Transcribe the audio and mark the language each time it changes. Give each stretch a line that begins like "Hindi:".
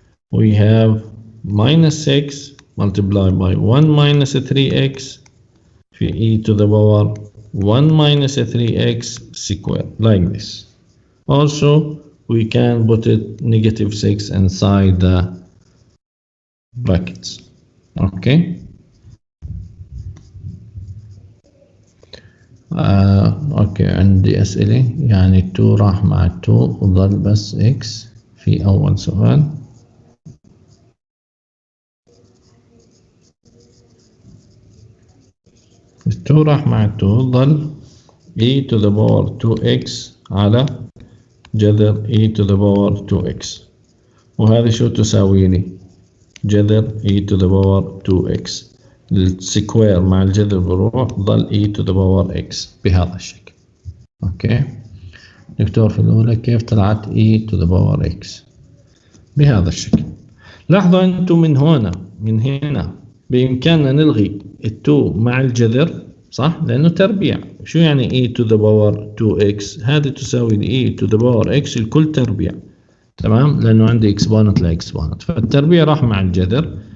English: We have minus 6 multiplied by 1 minus 3x e to the power 1 minus 3x squared, like this. Also we can put it negative 6 inside the brackets.
Arabic: Okay, اوكي عندي اسئله، يعني 2 راح مع 2 وظل بس x في اول سؤال. ال 2 راح مع 2 ظل
English: e to the power 2x
Arabic: على جذر e to the power 2x، وهذه شو تساوي لي؟ جذر e to the power 2x، السكوير مع الجذر بروح ظل e to the power x بهذا الشكل. اوكي دكتور، في الاولى كيف طلعت
English: e to the power x
Arabic: بهذا الشكل؟ لاحظوا انتم من هنا بامكاننا نلغي ال2 مع الجذر، صح؟ لانه تربيع. شو يعني
English: e to the power 2x؟
Arabic: هذه تساوي e to the power x الكل تربيع، تمام؟ لانه عندي اكسبوننت لاكسبوننت، فالتربيع راح مع الجذر.